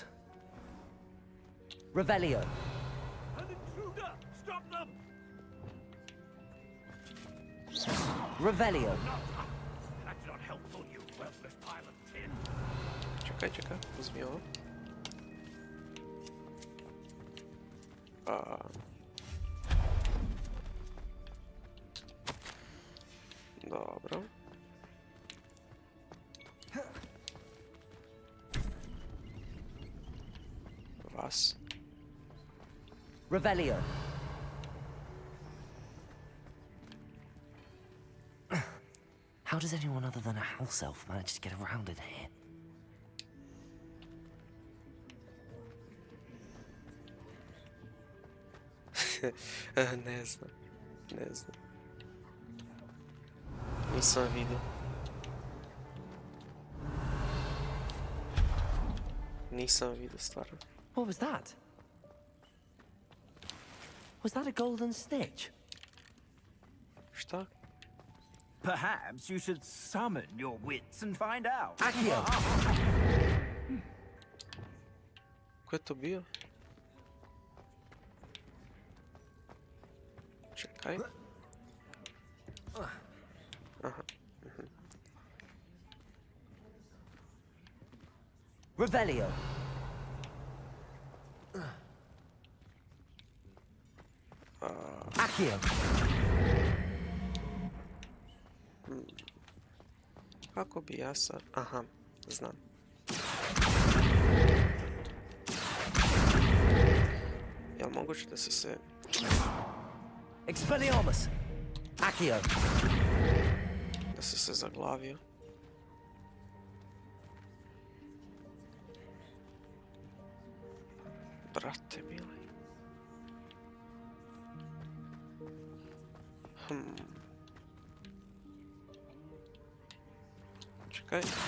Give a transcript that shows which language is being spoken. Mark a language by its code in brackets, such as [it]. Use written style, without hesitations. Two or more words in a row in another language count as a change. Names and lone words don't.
[en] Revelio. An intruder! Stop them! Revelio. That's not helpful, you worthless pile of tin. [bs] Czekaj, uzmi ovo. Dobro. Vas. [en] Revelio. How does anyone other than a house elf manage to get around in here? [bs] Ne znam. Nisam vidio. Nisam vidio stvarno. [en] What was that? Was that a golden snitch? [bs] Šta? [en] Perhaps you should summon your wits and find out. Accio! [bs] Ko je to bio? Čekaj. Aha. [en] Revelio. Accio. [bs] Kako bi ja sad... Aha, znam. Jel moguće da si se... [en] Expelliarmus. Accio. [bs] Da si se zaglavio. Brate, mili. Čekaj.